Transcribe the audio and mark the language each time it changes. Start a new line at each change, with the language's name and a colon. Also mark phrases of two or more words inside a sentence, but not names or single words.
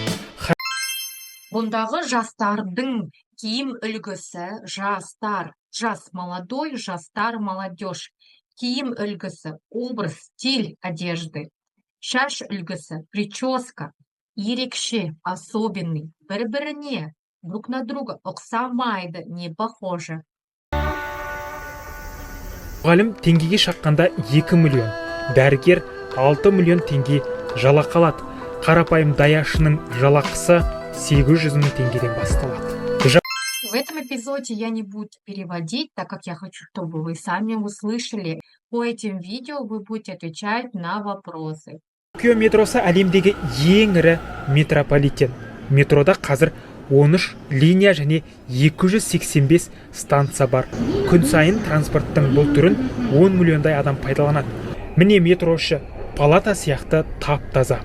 Kazakh: Бұндағы жастардың киім үлгісі жастар, жас молодой, жастар молодежь. Киім үлгісі
Russian: образ, стиль одежды.
Kazakh: Шаш үлгісі прическа, ерекше, особенный, бір-біріне,
Russian: друг на друга ұқсамайды, не похоже.
Kazakh: Мұғалім теңгеге шаққанда 2 миллион, дәрігер 6 миллион теңге жалақы алады. Қарапайым даяшының жалақысы 800 мың теңгеден басталады.
Russian: В этом эпизоде я не буду переводить, так как я хочу, чтобы вы сами услышали. По этим видео вы будете отвечать на вопросы.
Kazakh: Токио метросы әлемдегі ең ірі метрополитен. Метрода қазір 13 линия және 285 станция бар. Күн сайын транспорттың бұл түрін 10 миллиондай адам пайдаланады. Міне метро іші палата сияқты тап-таза.